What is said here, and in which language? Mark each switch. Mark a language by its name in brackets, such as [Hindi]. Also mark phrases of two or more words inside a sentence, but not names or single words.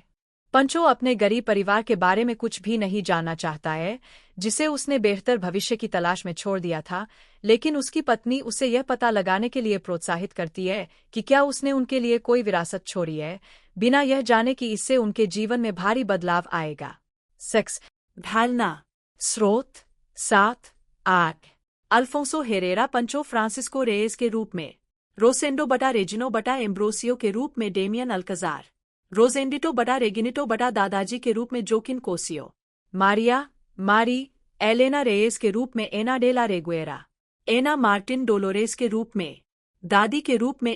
[Hindi] पंचो अपने गरीब परिवार के बारे में कुछ भी नहीं जानना चाहता है, जिसे उसने बेहतर भविष्य की तलाश में छोड़ दिया था, लेकिन उसकी पत्नी उसे यह पता लगाने के लिए प्रोत्साहित करती है कि क्या उसने उनके लिए कोई विरासत छोड़ी है, बिना यह जाने कि इससे उनके जीवन में भारी बदलाव आएगा। सेक्स ढालना। स्रोत 7-8 अल्फोंसो हेरेरा पंचो फ्रांसिस्को रेयस के रूप में, रोसेंडो बटा रेजिनो बटा एम्ब्रोसियो के रूप में डेमियन अल्कजार, रोजेंडिटो बटा रेगिनिटो बटा दादाजी के रूप में जोकिन कोसियो, मारी एलेना रेयस के रूप में एना डेला रेगुएरा, एना मार्टिन डोलोरेस के रूप में दादी के रूप में